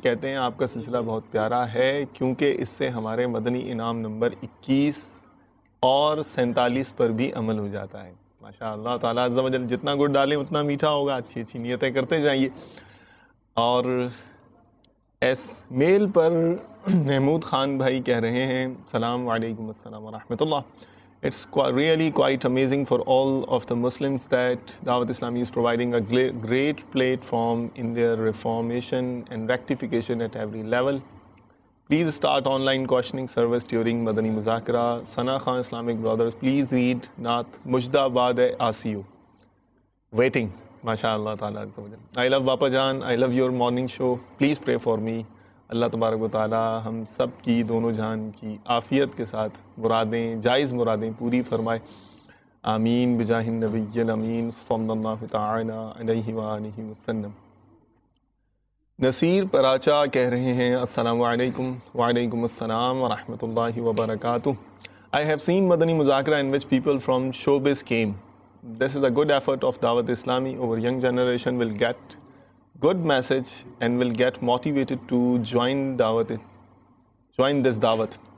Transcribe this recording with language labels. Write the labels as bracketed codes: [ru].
[ur] کہتے ہیں آپ کا سلسلہ بہت پیارا ہے کیونکہ اس سے ہمارے مدنی انعام نمبر 21 اور 47 پر بھی عمل ہو جاتا ہے. ماشاء اللہ تعالیٰ عز و جل جتنا گڑ ڈالیں اتنا میٹھا ہوگا. اچھی اچھی نیتیں کرتے جائیے. اور ایس میل پر محمود خان بھائی کہہ رہے ہیں السلام علیکم السلام ورحمۃ اللہ. [en] It's really quite amazing for all of the Muslims that Dawat Islami is providing a great platform in their reformation and rectification at every level. Please start online questioning service during Madani Muzakara. Sana Khan Islamic Brothers, please read Naat Mujdabad ASIU. Waiting. MashaAllah ta'ala. I love Bapa Jan. I love your morning show. Please pray for me. [ur] اللہ تبارک و تعالیٰ ہم سب کی دونوں جہان کی عافیت کے ساتھ مرادیں، جائز مرادیں پوری فرمائے. آمین بجاہ النبی الامین صلی اللہ تعالی علیہ وآلہ وسلم. نصیر پراچا کہہ رہے ہیں السلام علیکم. وعلیکم السلام ورحمۃ اللہ وبرکاتہ. [en] I have seen Madani Muzakara in which people from showbiz came. This is a good effort of Dawat Islami. Our young generation will get good message and will get motivated to join this dawat.